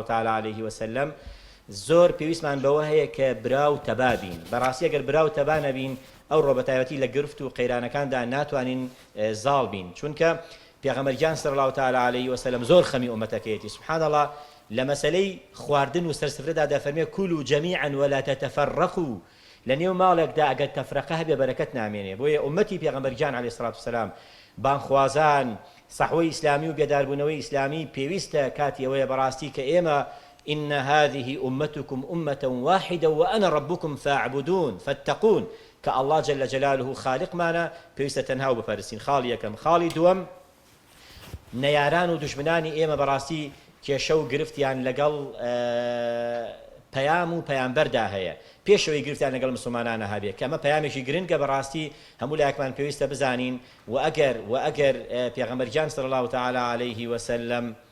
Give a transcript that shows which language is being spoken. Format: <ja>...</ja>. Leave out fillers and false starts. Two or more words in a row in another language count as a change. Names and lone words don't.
<ar>تعالی علیه وسلم</ar> <ckb>زۆر پێویستمان بەوە هەیە کە براو تەبا بین بەڕاستی ئەگەر براو تەبا نەبین ئەو ڕۆ بەتایبەتی لە گرفت و قەیرانەکاندا ناتوانین زاڵ بین چونکە پێغەمبەرگیان</ckb> <ar>صلی الله تعالی علیه وسلم</ar> <ckb>زۆر خەمی ئومەتەکەیەتی</ckb> <ar>سبحان الله</ar> <ckb>لە مەسەلەی خواردن و سەرسفرەدا دەفەرمێ كلوا</ckb> <ar>جميعا ولا تتفرقوا</ar> <ckb>لە نێو ماڵێکدا ئەگەر تەفرەقە هەبێ بەرەکەت نامێنێ بۆیە ئومەتی پێغەمبەرگیان</ckb> <ar>عەلەیهی سڵات وسەلام</ar> <ckb>بانخوازان سەحوەی ئیسلامی و بێداربوونەوەی ئیسلامی پێویستە کاتی ئەوەیە بەڕاستی کە ئێمە</ckb> <ar>إن هذه أمتكم أمة واحدة وأنا ربكم فاعبدون فاتقون كالله جل جلاله خالق معنا</ar> <ckb>پێویستە تەنها و بپەرستین خاڵی یەکەم خاڵی دووەم نەیاران و دوژمنانی ئێمە بەڕاستی کێشە و گرفتیان لەگەڵ پەیام و پەیامبەردا هەیە پێشەوەی گرفتیان لەگەڵ مسلمانانە هەبێت کە ئەمە پەیامێکی گرنگە بەڕاستی هەموو لایەکمان پێویستە بزانین و ئەگەر پێغەمبەرگیان</ckb> <ar>صلی الله تعالی علیه وسلم</ar>